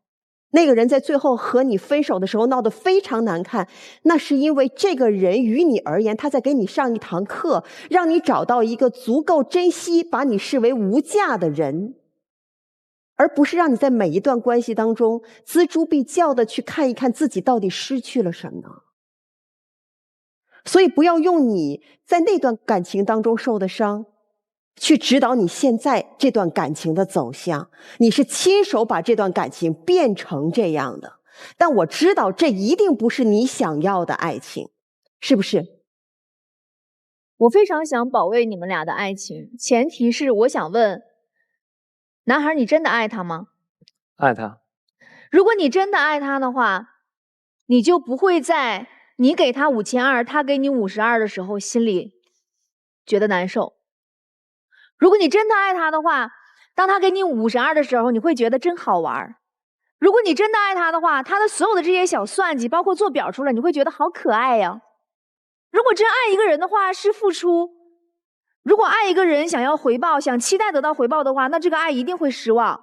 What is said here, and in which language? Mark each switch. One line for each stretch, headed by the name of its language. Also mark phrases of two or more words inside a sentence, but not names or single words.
Chinese: 那個人在最後和你分手的時候鬧得非常難看，那是因為這個人於你而言，他在給你上一堂課，讓你找到一個足夠珍惜、把你視為無價的人，而不是讓你在每一段關係當中錙銖必較的去看一看自己到底失去了什麼。所以不要用你在那段感情當中受的傷去指導你現在這段感情的走向。你是親手把這段感情變成這樣的，但我知道這一定不是你想要的愛情，是不是？我非常想保衛你們倆的愛情，前提是我想問，男孩，你真的愛他嗎？愛他。如果你真的愛他的話，你就不會在你給他5200，他給你52的時候心裡覺得難受。如果你真的愛他的話，當他給你52的時候，你會覺得真好玩。如果你真的愛他的話，他的所有的這些小算計，包括做表出來，你會覺得好可愛呀。如果真愛一個人的話，是付出。如果愛一個人想要回報，想期待得到回報的話，那這個愛一定會失望。